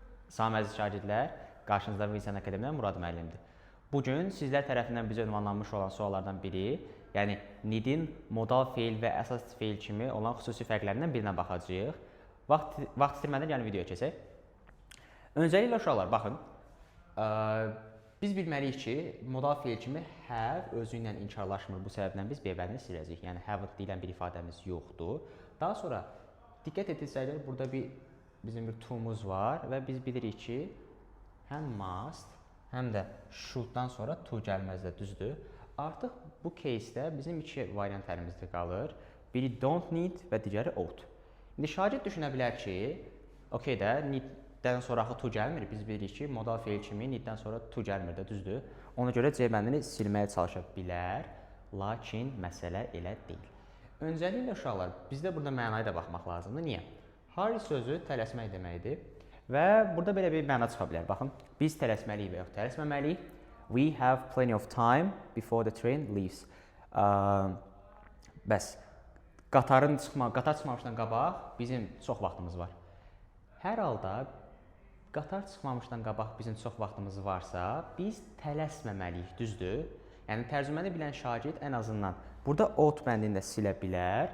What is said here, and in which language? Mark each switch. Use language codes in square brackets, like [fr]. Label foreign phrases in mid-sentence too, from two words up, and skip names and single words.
[az] Salam əziz şagirdlər, qarşınızda Wilson Akademiyadan Murad müəllimdir. Bugün sizlər tərəfindən bizə ünvanlanmış olan suallardan biri, yəni need-in modal feil və əsas feil kimi olan xüsusi fərqlərindən birinə baxacağıq. Vaxt itirmədən gəlin videoya keçək. Öncəliklə uşaqlar, baxın, biz bilməliyik ki, modal feil kimi have özü ilə inkarlaşmır. Bu səbəbdən biz B-bəlini siləcəyik. Yəni haven't deyilən bir ifadəmiz yoxdur. Daha sonra diqqət etsələr, burada bizim bir to'muz var və biz bilirik ki, həm must, həm də shoulddan sonra to gəlməzdə, düzdür? Artıq bu case-də bizim iki variant əlimizdə qalır. Biri [en] don't need [az] və digəri ought. İndi şagird düşünə bilər ki, okey də, need-dən sonra axı to gəlmir. Biz bilirik ki, modal feil kimi need-dən sonra to gəlmir də, düzdür? Ona görə C bəndini silməyə çalışa bilər, lakin məsələ elə deyil. Öncəliklə uşaqlar, bizdə burada mənaya da baxmaq lazımdır. Niyə? Hurry sözü tələsmək deməkdir və burada belə bir məna çıxa bilər. Baxın, biz tələsməliyik və yox tələsməməliyik. [en] We have plenty of time before the train leaves. [az] Bəs, qatar çıxmamışdan qabaq bizim çox vaxtımız var. Hər halda, qatar çıxmamışdan qabaq bizim çox vaxtımız varsa, biz tələsməməliyik, düzdür? Yəni, tərcüməni bilən şagird ən azından burada ought bəndini də silə bilər.